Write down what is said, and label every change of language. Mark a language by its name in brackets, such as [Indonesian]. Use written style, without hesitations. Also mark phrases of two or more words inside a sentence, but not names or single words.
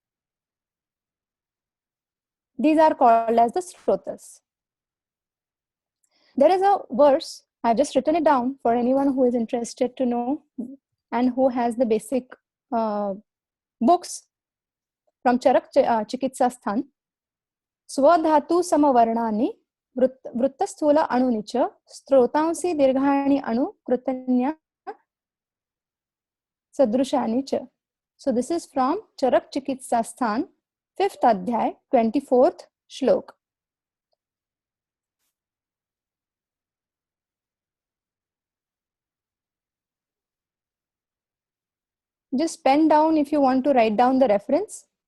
[English] These are called as the Srotas. There is a verse, I've just written it down for anyone who is interested to know and who has the basic books from Charak Chikitsa Sthan. [Sanskrit] Swadhatu samavarnani vrittasthula anuni cha srotansi dirghani anu krutanya sadrushani cha. [English] So this is from Charak Chikitsa Sthan, 5th Adhyay, 24th Shlok. Just pen down if you want to write down the reference.